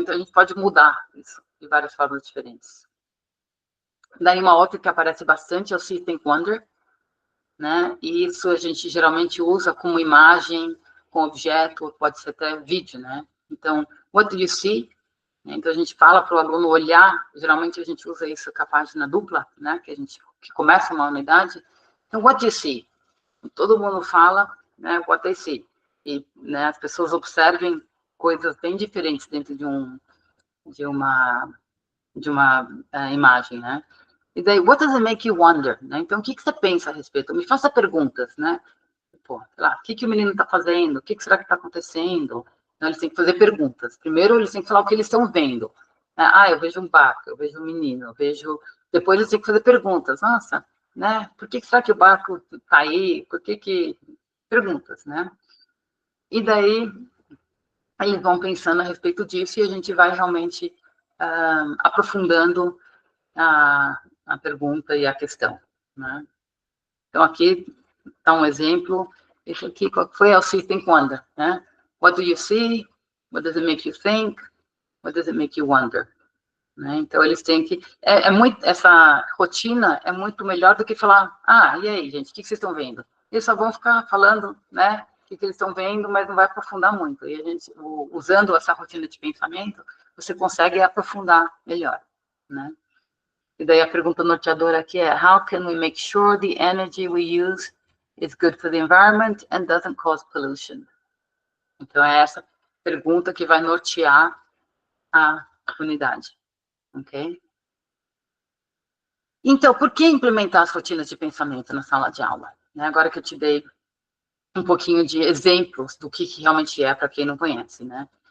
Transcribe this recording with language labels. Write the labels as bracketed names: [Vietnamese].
[Portuguese] Então, a gente pode mudar isso de várias formas diferentes. Daí, uma outra que aparece bastante é o See, Think, Wonder, né? E isso a gente geralmente usa como imagem, com objeto, ou pode ser até vídeo, né? Então, [English] what do you see? [Portuguese] Então, a gente fala para o aluno olhar, geralmente a gente usa isso com a página dupla, né? Que começa uma unidade. Então, [English] what do you see? [Portuguese] Todo mundo fala, né, [English] what they see. [Portuguese] E, né, as pessoas observem coisas bem diferentes dentro de uma imagem, né? E daí, [English] what does it make you wonder? [Portuguese] Né? Então, o que você pensa a respeito? Me faça perguntas, né? Pô, sei lá, o que o menino está fazendo? O que será que está acontecendo? Então, eles têm que fazer perguntas. Primeiro, eles têm que falar o que eles estão vendo. Eu vejo um barco, eu vejo um menino, eu vejo... Depois, eles têm que fazer perguntas. Nossa, né? Por que será que o barco está aí? Por que... Perguntas, né? E daí, eles vão pensando a respeito disso e a gente vai realmente aprofundando a pergunta e a questão, né? Então, aqui está um exemplo. Esse aqui, qual foi? É o See, Think, Wonder, né? [English] What do you see? What does it make you think? What does it make you wonder? [Portuguese] Né? Então, eles têm que... essa rotina é muito melhor do que falar, e aí, gente, o que vocês estão vendo? Eles só vão ficar falando, né, o que eles estão vendo, mas não vai aprofundar muito. E a gente, usando essa rotina de pensamento, você consegue aprofundar melhor, né? E daí a pergunta norteadora aqui é, [English] how can we make sure the energy we use is good for the environment and doesn't cause pollution? [Portuguese] Então, é essa pergunta que vai nortear a unidade, ok? Então, por que implementar as rotinas de pensamento na sala de aula? Agora que eu te dei um pouquinho de exemplos do que realmente é, para quem não conhece, né?